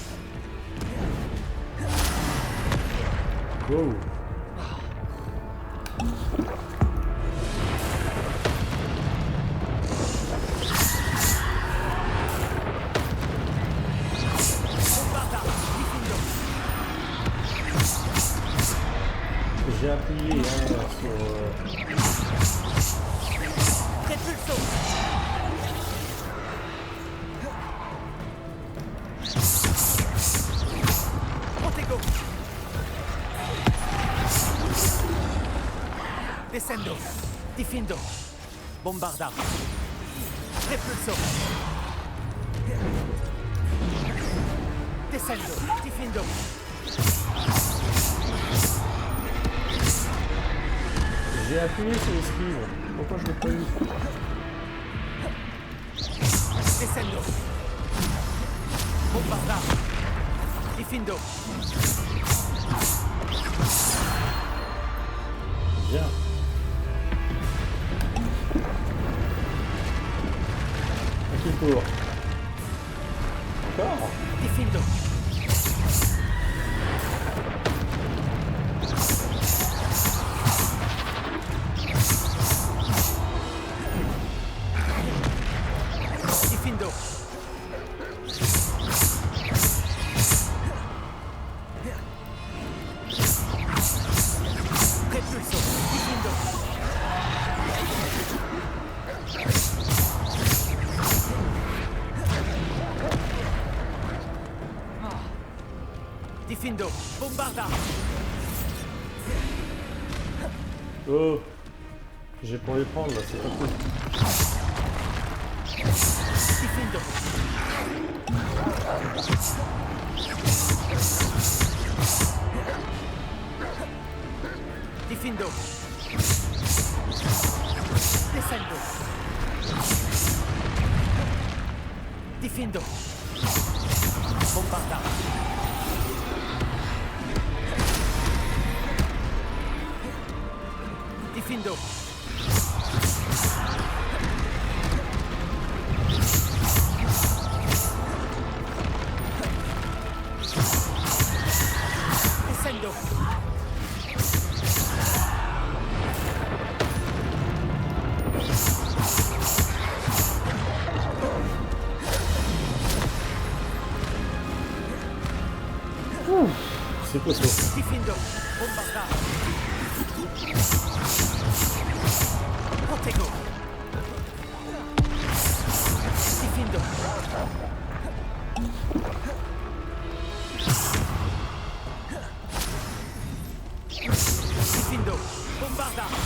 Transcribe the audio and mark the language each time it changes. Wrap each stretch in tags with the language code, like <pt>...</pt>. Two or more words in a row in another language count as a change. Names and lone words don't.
<fr>Wow. Bombarda. Diffindo. J'ai appuyé hein, sur... Repulso. Protego. Descendo. Diffindo. Bombarda. Repulso. Descendo. Diffindo. J'ai appuyé sur l'esquive. Pourquoi je l'ai pas eu? Descendo. Bombarda. Diffindo. Bien. À qui tour? Encore? Diffindo. Diffindo. Repulso. Diffindo. Diffindo. Bombarda. Oh. J'ai pour les prendre là, c'est pas cool. Diffindo. Diffindo. Descendo. Diffindo. Bombarda. Diffindo. Descendo. C'est quoi ça? Diffindo. Bombarda. Protego. Diffindo. Diffindo. Bombarda.</fr>